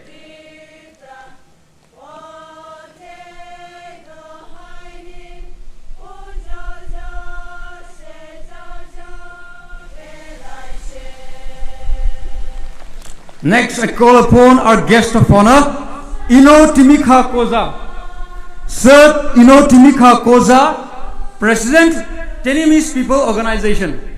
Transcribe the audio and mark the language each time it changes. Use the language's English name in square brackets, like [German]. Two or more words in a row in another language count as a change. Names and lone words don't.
[English] Next, I call upon our guest of honor, Ino Timika Koza. Sir Ino Timika Koza, President, Tenemis People Organization.